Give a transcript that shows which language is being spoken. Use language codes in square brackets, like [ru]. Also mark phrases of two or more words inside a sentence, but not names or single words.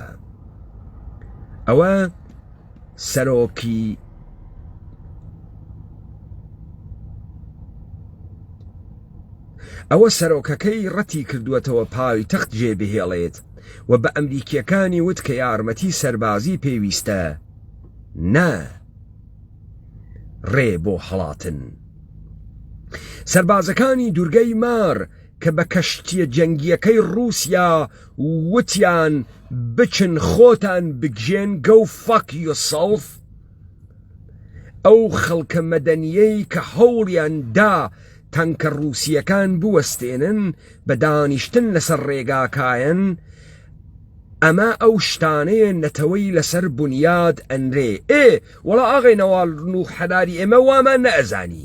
[ckb] ئەوە سەرۆکەکەی ڕەتی کردووەتەوە پایتەخت جێبهێڵێت و بە ئەمریکیەکانی وت کە یارمەتی سەربازی پێویستە، نا ڕێ بۆ هەڵاتن. سەربازەکانی دوورگەی مار کە بە کەشتیە جەنگیەکەی ڕووسیا وتیان بچن خۆتان بگژێن [en] go fuck yourself، [ckb] ئەو خەڵکە مەدەنیەی کە هەوڵیان دا تەنکە ڕووسیەکان بوەستێنن بە دانیشتن لەسەر ڕێگاکایەن، ئەمە ئەو شتانەیە نەتەوەی لەسەر بنیاد ئەنرێ. وەڵا ئاغی نەوال نوحەراری ئێمە وامان نەئەزانی.